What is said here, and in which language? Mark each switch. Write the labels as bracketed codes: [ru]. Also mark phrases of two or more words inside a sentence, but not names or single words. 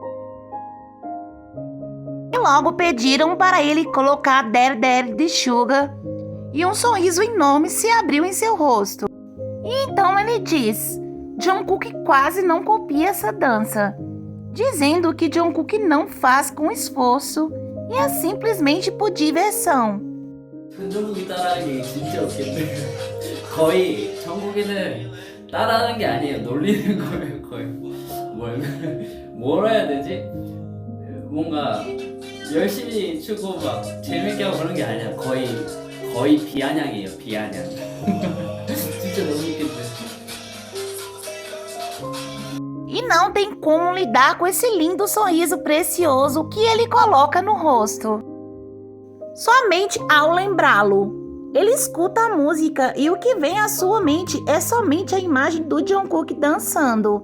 [pt] E logo pediram para ele colocar Der Der de Suga e um sorriso enorme se abriu em seu rosto. E então ele diz: Jungkook quase não copia essa dança, dizendo que Jungkook não faz com esforço e é simplesmente por diversão. [ko] 전종국이 따라하는 게 진짜 웃긴데 거의 정국이는 따라하는 게 아니에요. 놀리는 거예요, 거의. 뭘 해야 되지? 뭔가 열심히 추고 막 재밌게 하고 그런 게 아니야. 거의 비아냥이에요, 비아냥. 진짜 너무 웃긴데. [pt] E não tem como lidar com esse lindo sorriso precioso que ele coloca no rosto. Somente ao lembrá-lo, ele escuta a música e o que vem à sua mente é somente a imagem do Jungkook dançando.